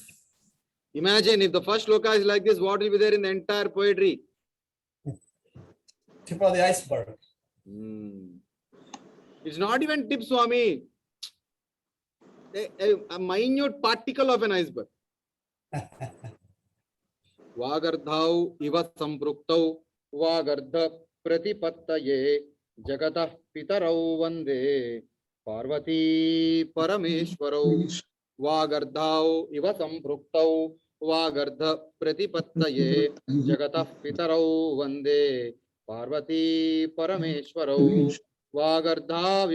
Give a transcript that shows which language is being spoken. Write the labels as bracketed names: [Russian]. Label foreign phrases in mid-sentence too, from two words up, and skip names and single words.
[English] Imagine if the first shloka is like this, what will be there in the entire poetry? Tip of the iceberg. It's not even tip, Swami. A minute particle of an iceberg. [Sanskrit] वागर्थौ इव सम्पृक्तौ वागर्थ प्रतिपत्तये जगतः पितरौ वन्दे पार्वती परमेश्वरौ वागर्थौ इव सम्पृक्तौ वागर्थ प्रतिपत्तये जगतः पितरौ वन्दे पार्वती परमेश्वरौ वागर्थ